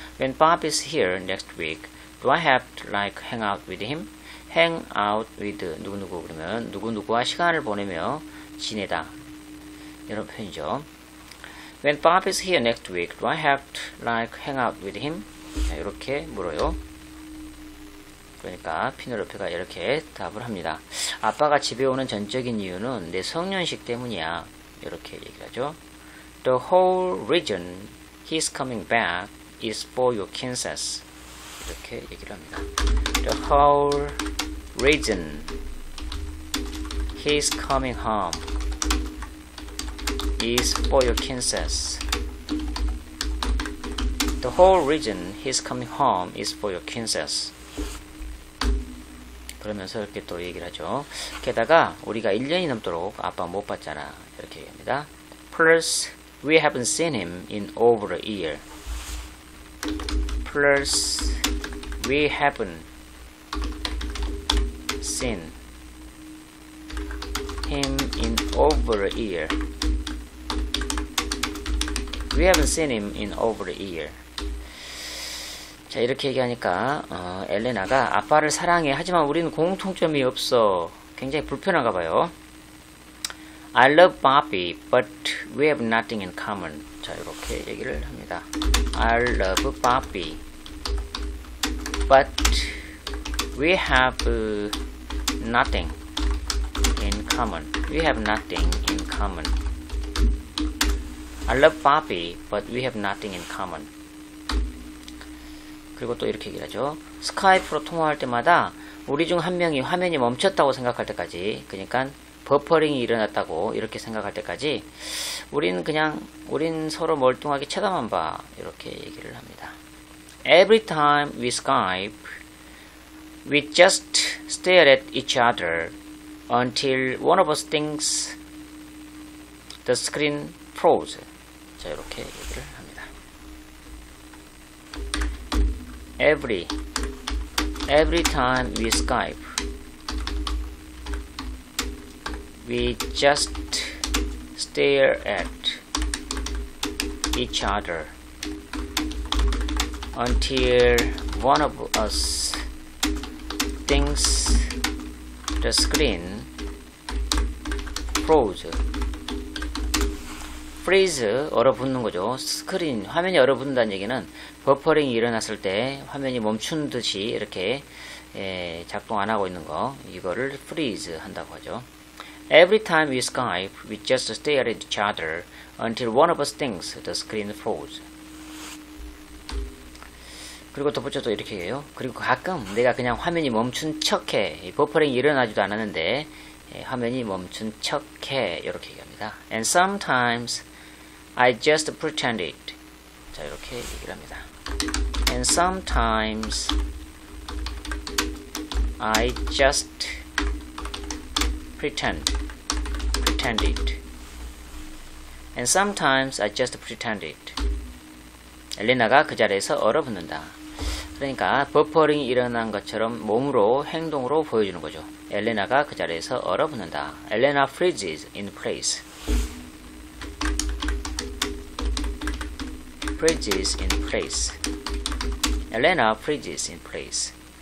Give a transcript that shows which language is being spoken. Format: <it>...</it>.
<en>When Bob is here next week, do I have to like hang out with him? hang out with</en> <ko>누구누구 그러면 누구누구와 시간을 보내며 지내다. 이런 표현이죠.</ko> <en>When Bob is here next week, do I have to like hang out with him?</en> <ko>자, 이렇게 물어요. 그러니까 피넬로페가 이렇게 답을 합니다. 아빠가 집에 오는 전적인 이유는 내 성년식 때문이야. 이렇게 얘기를 하죠.</ko> <en>The whole reason he's coming back is for your Kansas.</en> <ko>이렇게 얘기를 합니다.</ko> <en>The whole reason he's coming home is for your Kansas. The whole reason he's coming home is for your Kansas.</en> <ko>그러면서 이렇게 또 얘기를 하죠. 게다가 우리가 1년이 넘도록 아빠 못 봤잖아. 이렇게 얘기합니다.</ko> <en>Plus, we haven't seen him in over a year. Plus, we haven't seen him in over a year. We haven't seen him in over a year.</en> <ko>자, 이렇게 얘기하니까 엘레나가 아빠를 사랑해. 하지만 우리는 공통점이 없어. 굉장히 불편한가 봐요.</ko> <en>I love Bobby, but we have nothing in common.</en> <ko>자, 이렇게 얘기를 합니다.</ko> <en>I love Bobby, but we have nothing in common. We have nothing in common. I love Bobby, but we have nothing in common.</en> <ko>그리고 또 이렇게 얘기를 하죠. 스카이프로 통화할 때마다 우리 중 한 명이 화면이 멈췄다고 생각할 때까지, 그러니까 버퍼링이 일어났다고 이렇게 생각할 때까지 우린 서로 멀뚱하게 쳐다만 봐. 이렇게 얘기를 합니다.</ko> <en>Every time we Skype, we just stare at each other until one of us thinks the screen froze.</en> <ko>자, 이렇게 얘기를 합니다.</ko> <en>Every time we Skype, we just stare at each other until one of us thinks the screen froze.</en> <ko>freeze, 얼어붙는 거죠. 스크린, 화면이 얼어붙는다는 얘기는 버퍼링이 일어났을 때 화면이 멈춘 듯이 이렇게 작동 안 하고 있는 거, 이거를 freeze 한다고 하죠.</ko> <en>Every time we Skype, we just stare at each other until one of us thinks the screen froze.</en> <ko>그리고 덧붙여서 이렇게 해요. 그리고 가끔 내가 그냥 화면이 멈춘 척해. 버퍼링이 일어나지도 않았는데 화면이 멈춘 척해. 이렇게 얘기합니다.</ko> <en>And sometimes I just pretend it.</en> <ko>자, 이렇게 얘기를 합니다.</ko> <en>And sometimes I just pretend it. And sometimes I just pretend it.</en> <ko>엘레나가 그 자리에서 얼어붙는다. 그러니까 버퍼링이 일어난 것처럼 몸으로 행동으로 보여주는 거죠. 엘레나가 그 자리에서 얼어붙는다.</ko> <en>Elena freezes in place. Freezes in place. Elena freezes in place.</en>